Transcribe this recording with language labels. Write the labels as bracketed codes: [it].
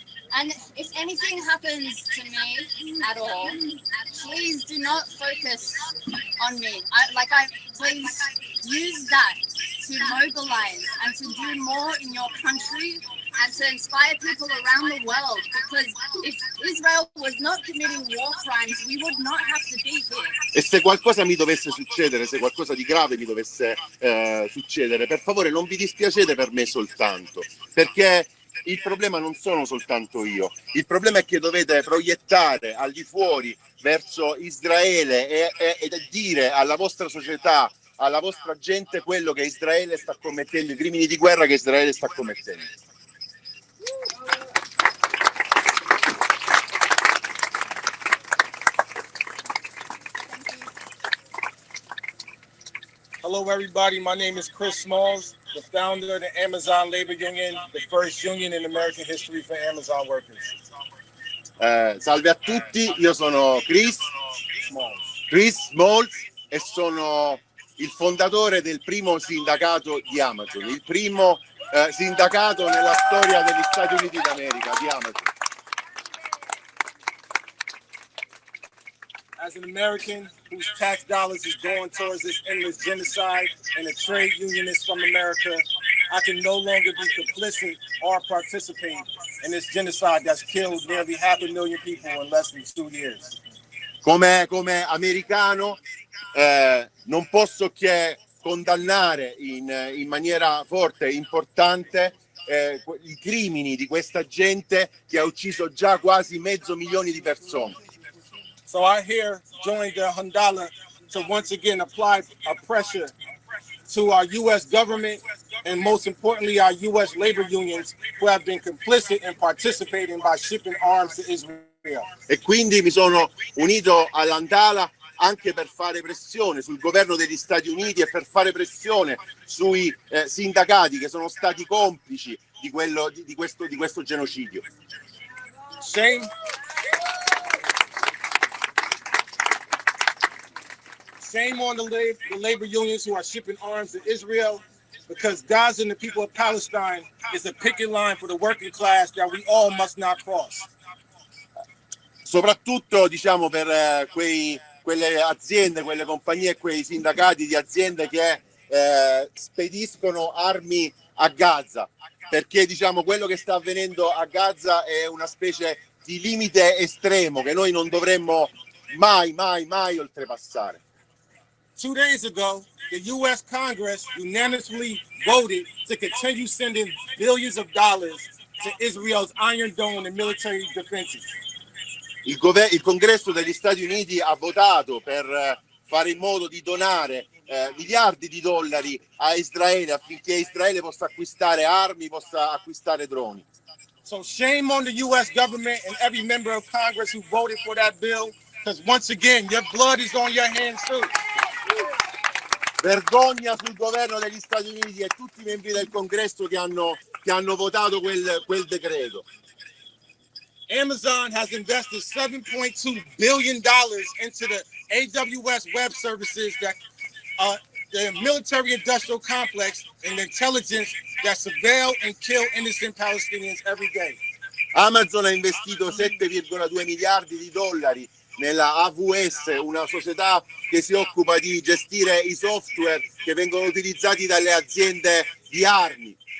[en] And if anything happens to me at all, please do not focus on me. Please use that to mobilize and to do more in your country and to inspire people around the world. Because if Israel was not committing war crimes, we would not have to be here. [it] E se qualcosa mi dovesse succedere, se qualcosa di grave mi dovesse succedere, per favore non vi dispiacete per me soltanto, perché il problema non sono soltanto io, il problema è che dovete proiettare al di fuori verso Israele e dire alla vostra società, alla vostra gente quello che Israele sta commettendo, i crimini di guerra che Israele sta commettendo. [en] Hello everybody, my name is Chris Smalls, the founder of the Amazon Labor Union, the first union in American history for Amazon workers. [it] Salve a tutti, io sono Chris Smalls e sono il fondatore del primo sindacato di Amazon, il primo sindacato nella storia degli Stati Uniti d'America, di Amazon. [en] As an American whose tax dollars is going towards this endless genocide and a trade unionist from America, I can no longer be complicit or participate in this genocide that's killed nearly 500,000 people in less than 2 years. [it] Come americano non posso che condannare in maniera forte e importante i crimini di questa gente che ha ucciso già quasi 500,000 di persone. [en] So I here joined the Handala to once again apply a pressure to our U.S. government and most importantly our U.S. labor unions who have been complicit in participating by shipping arms to Israel. [it] E quindi mi sono unito all'Handala anche per fare pressione sul governo degli Stati Uniti e per fare pressione sui sindacati che sono stati complici di questo genocidio. [en] Shame on the labor unions who are shipping arms to Israel. because Gaza and the people of Palestine is a picket line for the working class that we all must not cross. [it] Soprattutto diciamo per quelle aziende, quelle compagnie e quei sindacati di aziende che spediscono armi a Gaza, perché diciamo quello che sta avvenendo a Gaza è una specie di limite estremo che noi non dovremmo mai oltrepassare. [en] 2 days ago, the U.S. Congress unanimously voted to continue sending billions of dollars to Israel's Iron Dome and military defenses. [it] Il Congresso degli Stati Uniti ha votato per fare in modo di donare miliardi di dollari a Israele affinché Israele possa acquistare armi, possa acquistare droni. [en] So shame on the U.S. government and every member of Congress who voted for that bill, because once again, your blood is on your hands too. [it] Vergogna sul governo degli Stati Uniti e tutti i membri del Congresso che hanno votato quel decreto. [en] Amazon has invested $7.2 billion into the AWS web services that the military-industrial complex and the intelligence that surveil and kill innocent Palestinians every day. [it] Amazon ha investito 7,2 miliardi di dollari nella AWS, una società che si occupa di gestire i software che vengono utilizzati dalle aziende di armi.